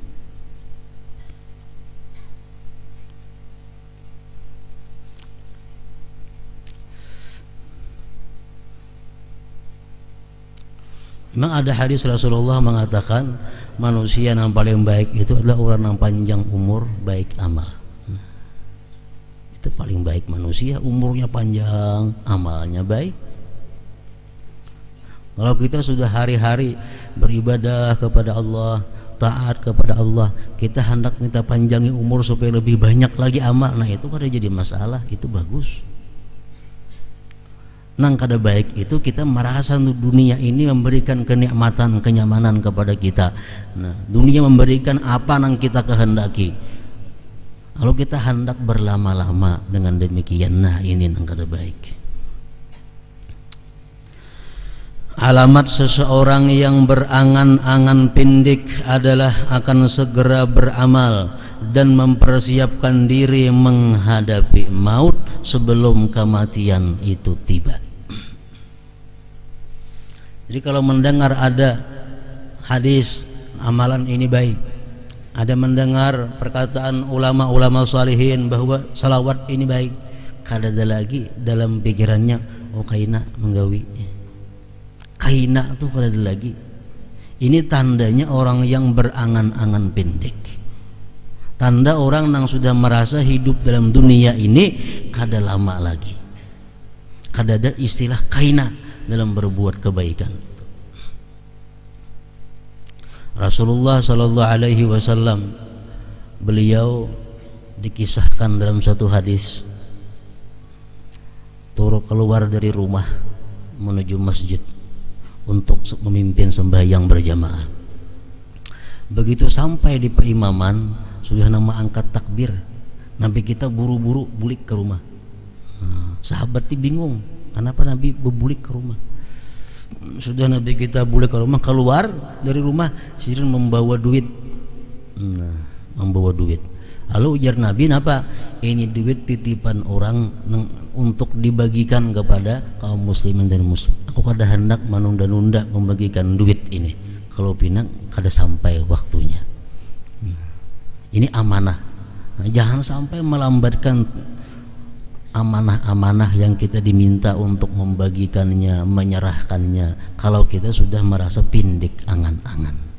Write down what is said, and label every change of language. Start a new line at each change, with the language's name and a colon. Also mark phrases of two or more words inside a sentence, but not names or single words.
Indonesian: Memang ada hadis Rasulullah mengatakan manusia yang paling baik itu adalah orang yang panjang umur, baik amal. Itu paling baik manusia, umurnya panjang, amalnya baik. Kalau kita sudah hari-hari beribadah kepada Allah, taat kepada Allah, kita hendak minta panjangi umur supaya lebih banyak lagi amal. Nah, itu kada jadi masalah, itu bagus. Nang kada baik itu kita merasa dunia ini memberikan kenikmatan, kenyamanan kepada kita. Nah, dunia memberikan apa nang kita kehendaki. Kalau kita hendak berlama-lama dengan demikian, nah ini nang kada baik. Alamat seseorang yang berangan-angan pendek adalah akan segera beramal dan mempersiapkan diri menghadapi maut sebelum kematian itu tiba. Jadi kalau mendengar ada hadis amalan ini baik, ada mendengar perkataan ulama-ulama salihin bahwa salawat ini baik, kada ada lagi dalam pikirannya,
Banjar: oh kaina menggawi, kaina tuh kada ada lagi.
Indonesian: Ini tandanya orang yang berangan-angan pendek. Tanda orang yang sudah merasa hidup dalam dunia ini kada lama lagi. Kada ada istilah kaina dalam berbuat kebaikan.
Arabic: رسول الله صلى الله عليه وسلم,
Indonesian: beliau dikisahkan dalam satu hadis turut keluar dari rumah menuju masjid untuk memimpin sembahyang berjamaah. Begitu sampai di perimaman, sudah nama angkat takbir, Nabi kita buru-buru bulik ke rumah. Sahabat bingung, kenapa Nabi berbulik ke rumah?
Banjar: Sudah Nabi kita bulik ke rumah, keluar dari rumah sirin membawa duit. Membawa duit. Lalu ujar Nabi, "Napa? Ini duit titipan orang untuk dibagikan kepada kaum muslimin dan muslim. Aku kada hendak menunda-nunda membagikan duit ini. Kalau pinang kada sampai waktunya."
Indonesian: Ini amanah. Jangan sampai melambatkan amanah-amanah yang kita diminta untuk membagikannya, menyerahkannya, kalau kita sudah merasa pindik angan-angan.